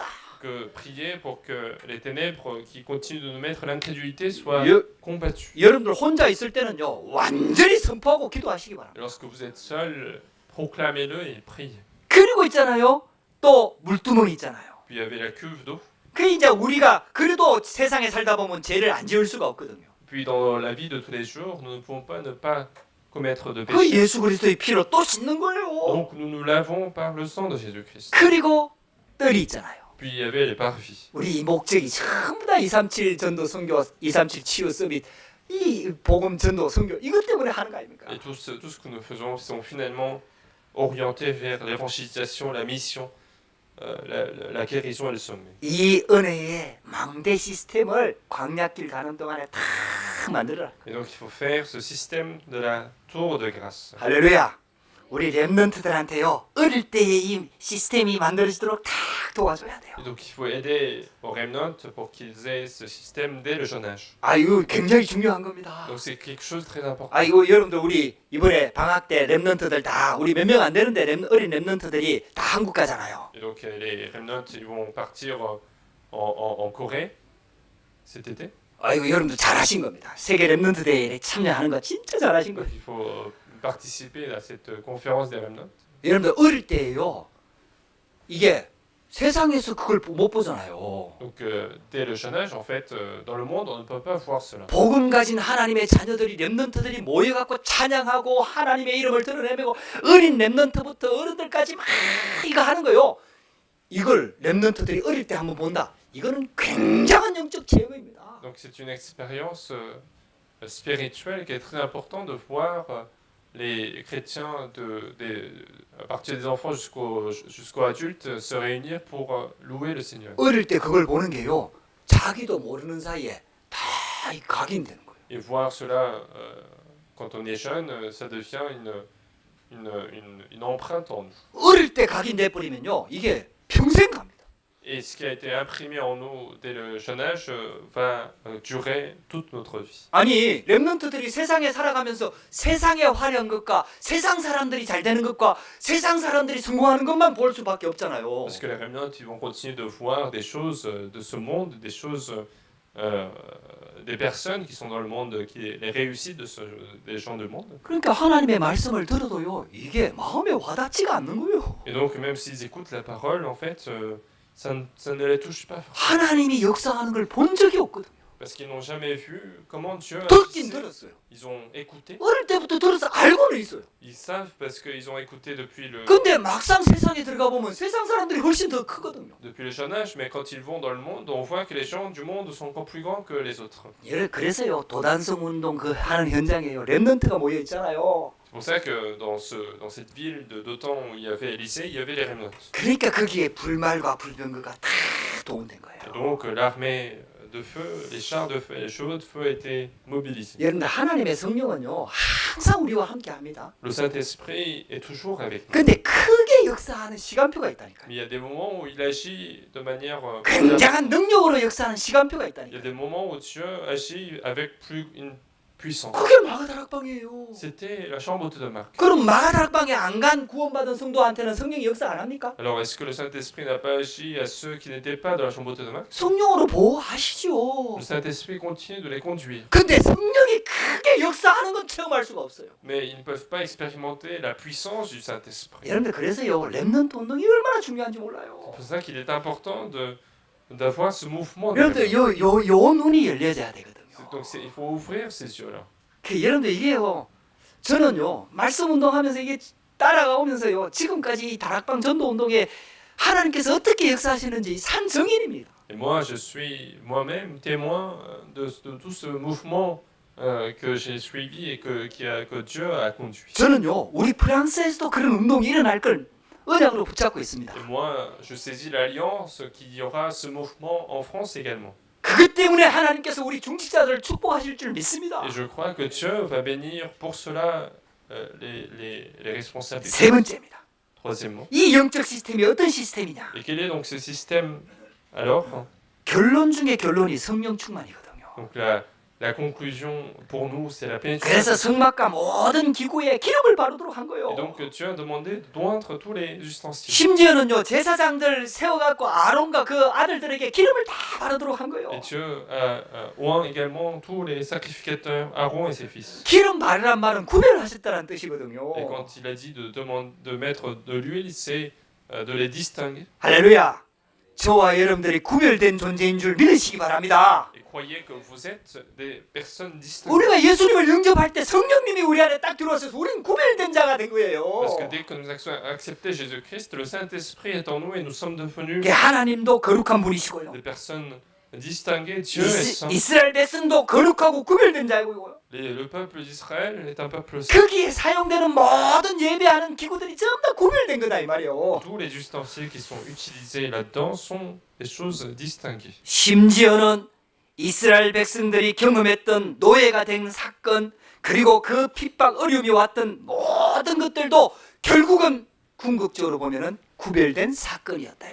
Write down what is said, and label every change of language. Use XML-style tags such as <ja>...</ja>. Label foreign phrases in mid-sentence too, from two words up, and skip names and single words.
<fr>Que prier pour que les ténèbres qui continuent de nous mettre l'incrédulité soient</fr> <ko>여-</ko> <fr>combattues.</fr> <ko>여러분들 혼자 있을 때는요 완전히 선포하고 기도하시기 바랍니다.</ko> <fr>Et lorsque vous êtes seul, proclamez-le et priez.</fr> <ko>그리고 있잖아요 또 물두멍이 있잖아요.</ko> <fr>Puis il y avait la cuve d'eau.</fr> <ko>그 이제 우리가 그래도 세상에 살다 보면 죄를 안 지을 수가 없거든요.</ko> <fr>Puis dans la vie de tous les jours, nous ne pouvons pas ne pas commettre de</fr> <ko>그</ko> <fr>péché.</fr> <ko>예수 그리스도의 피로 또 씻는 거예요.</ko> <fr>Donc nous nous lavons par le sang de Jésus-Christ.</fr> <ko>그리고 뜰이 있잖아요.</ko> <fr>Puis il y avait les parvis.</fr> <ko>우리 이 목적이 전부 다 237 전도 선교, 237 치유 서밋, 이 복음 전도 선교 이것 때문에 하는 거 아닙니까?</ko> <fr>Et tout ce que nous faisons sont finalement orientés vers l'évangélisation, la mission, la guérison et le sommet.</fr> <ko>이 은혜의 망대 시스템을 광야길 가는 동안에 다 만들어라.</ko> <fr>Et donc il faut faire ce système de la tour de grâce.</fr> <ko>할렐루야. 우리 렘넌트들한테요 어릴 때에 이 시스템이 만들어지도록 다 도와줘야 돼요.</ko> <fr>Et donc il faut aider aux remnants pour qu'ils aient ce système dès le jeune âge.</fr> <ko>아 이거 굉장히 중요한 겁니다.</ko> <fr>Donc c'est quelque chose de très important.</fr> <ko>아 이거 여러분들 우리 이번에 방학 때 렘넌트들 다 우리 몇 명 안 되는데 어린 렘넌트들이 다 한국 가잖아요.</ko> <fr>Et donc les remnants ils vont partir en Corée cet été.</fr> <ko>아 이거 여러분들 잘하신 겁니다. 세계 렘넌트 대회에 참여하는 거 진짜 잘하신</ko> <fr>Donc</fr> <ko>거예요.</ko> <fr>il faut participer à cette conférence des remnants.</fr> <ko>여러분들 어릴 때에요 이게 세상에서 그걸 못 보잖아요.</ko> <fr>Donc, dès le jeune âge, en fait, dans le monde, on ne peut pas voir cela.</fr> <ko>복음 가진 하나님의 자녀들이 렘넌트들이 모여갖고 찬양하고 하나님의 이름을 드러내고 어린 렘넌트부터 어른들까지 막 이거 하는 거요. 이걸 렘넌트들이 어릴 때 한번 본다. 이거는 굉장한 영적 체험입니다.</ko> <fr>Donc, c'est une expérience spirituelle qui est très importante de voir les chrétiens à partir des enfants jusqu'aux adultes se réunir pour louer le Seigneur.</fr> <ko>어릴 때 그걸 보는 게요. 자기도 모르는 사이에 다 각인되는 거예요.</ko> <fr>Et voir cela quand on est jeune, ça devient une empreinte en nous.</fr> <ko>어릴 때 각인돼 버리면요. 이게 평생 갑니다.</ko> <fr>Et ce qui a été imprimé en nous dès le jeune âge va durer toute notre vie.</fr> <ko>아니 렘넌트들이 세상에 살아가면서 세상의 화려한 것과 세상 사람들이 잘 되는 것과 세상 사람들이 성공하는 것만 볼 수밖에 없잖아요.</ko> <fr>Parce que les remnants, ils vont continuer de voir des choses de ce monde, des choses, des personnes qui sont dans le monde, les réussites des gens du monde.</fr> <ko>그러니까 하나님의 말씀을 들어도요. 이게 마음에 와닿지가 않는 거예요.</ko> <fr>Et donc même s'ils écoutent la parole, en fait, ça ne les touche pas.</fr> <ko>하나님이 역사하는 걸 본 적이 없거든요.</ko> <fr>Parce qu'ils n'ont jamais vu comment Dieu</fr> <ko>듣긴</ko> <fr>agissait.</fr> <ko>들었어요.</ko> <fr>Ils ont écouté.</fr> <ko>어릴 때부터 들어서 알고는 있어요.</ko> <fr>Ils savent parce qu'ils ont écouté depuis</fr> <ko>근데 막상 세상에 들어가 보면 세상 사람들이 훨씬 더 크거든요.</ko> <fr>le jeune âge, mais quand ils vont dans le monde, on voit que les gens du monde sont encore plus grands que les autres.</fr> <ko>그래서요. 도단성 운동 그 하는 현장에요. 렘넌트가 모여 있잖아요.</ko> <fr>C'est pour ça que dans cette ville d'Otan où il y avait Élysée, il y avait les remnants.</fr> <ko>그러니까 거기에 불말과 불병거가 다 동원된 거예요.</ko> <fr>Et donc l'armée de feu, les chars de feu et les chevaux de feu étaient mobilisés.</fr> <ko>여러분들 하나님의 성령은요. 항상 우리와 함께 합니다.</ko> <fr>Le Saint-Esprit est toujours avec nous.</fr> <ko>근데 크게 역사하는 시간표가 있다니까요.</ko> <fr>Mais il y a des moments où il agit de manière...</fr> <ko>굉장한 능력으로 역사하는 시간표가</ko> <fr>Il y a</fr> <ko>있다니까요.</ko> <fr>des moments où Dieu agit avec une puissance.</fr> <ko>그게 마가다락방이에요.</ko> <fr>C'était la chambre haute de Marc.</fr> <ko>그럼 마가다락방에 안 간 구원받은 성도한테는 성령이 역사 안 합니까?</ko> <fr>Alors, est-ce que le Saint-Esprit n'a pas agi à ceux qui n'étaient pas dans la chambre haute de Marc?</fr> <ko>성령으로 보호하시죠.</ko> <fr>Le Saint-Esprit continue de les conduire.</fr> <ko>근데 성령이 크게 역사하는 건 체험할 수가 없어요.</ko> <fr>Mais ils ne peuvent pas expérimenter la puissance du Saint-Esprit.</fr> <ko>여러분들 그래서요. 렘넌트 운동이 얼마나 중요한지 몰라요.</ko> <fr>C'est pour ça qu'il est important d'avoir ce mouvement.</fr> <ko>여러분들 요 눈이 열려져야 되거든요.</ko> <fr>Donc il faut ouvrir ces yeux-là.</fr> <ko>여러분들 이게요. 저는요. 말씀 운동하면서 이게 따라가오면서요. 지금까지 이 다락방 전도 운동에 하나님께서 어떻게 역사하시는지 산 증인입니다.</ko> <fr>Et moi, je suis moi-même témoin de tout ce mouvement que j'ai suivi et que Dieu a conduit.</fr> <ko>저는요. 우리 프랑스에서도 그런 운동이 일어날 걸 언약으로 붙잡고 있습니다.</ko> <fr>Et moi, je saisis l'alliance qu'il y aura ce mouvement en France également.</fr> <ko>그것 때문에 하나님께서 우리 중직자들을 축복하실 줄 믿습니다.</ko> <fr>Et je crois que Dieu va bénir pour cela les responsables.</fr> <ko>세 번째입니다.</ko> <fr>Troisièmement.</fr> <ko>이 영적 시스템이 어떤 시스템이냐?</ko> <fr>Et quel est donc ce système alors?</fr> <ko>결론 중에 결론이 성령 충만이거든요.</ko> <fr>Donc la conclusion pour nous, c'est la</fr> <ko>그래서</ko> <fr>pénétration.</fr> <ko>성막과 모든 기구에 기름을 바르도록 한 거예요.</ko> <fr>Et donc Dieu a demandé d'oindre tous les ustensiles.</fr> <ko>심지어는요 제사장들 세워갖고 아론과 그 아들들에게 기름을 다 바르도록 한 거예요.</ko> <fr>Et Dieu a oint également tous les sacrificateurs, Aaron et ses fils.</fr> <ko>기름 바르란 말은 구별하셨다는 뜻이거든요.</ko> <fr>Et quand il a dit de mettre de l'huile, c'est de les distinguer.</fr> <ko>할렐루야. 저와 여러분들이 구별된 존재인 줄 믿으시기 바랍니다.</ko> <fr>Et croyez que vous êtes des personnes distinctes.</fr> <ko>우리가 예수님을 영접할 때 성령님이 우리 안에 딱 들어와서 우리는 구별된 자가 된 거예요.</ko> <fr>Parce que dès que nous avons accepté Jésus-Christ, le Saint-Esprit est en nous et nous sommes devenus</fr> <ko>하나님도 거룩한 분이시고요.</ko> <fr>des personnes distinguées. Dieu est saint.</fr> <ko>이스라엘 백성도 거룩하고 구별된 자이고요.</ko> <fr>Le peuple d'Israël est un peuple saint.</fr> <ko>거기에 사용되는 모든 예배하는 기구들이 전부 다 구별된 거다 이 말이에요.</ko> <fr>Tous les ustensiles qui sont utilisés là-dedans sont des choses distinguées.</fr> <ko>심지어는 이스라엘 백성들이 경험했던 노예가 된 사건 그리고 그 핍박 어려움이 왔던 모든 것들도 결국은 궁극적으로 보면은 구별된 사건이었다 이</ko>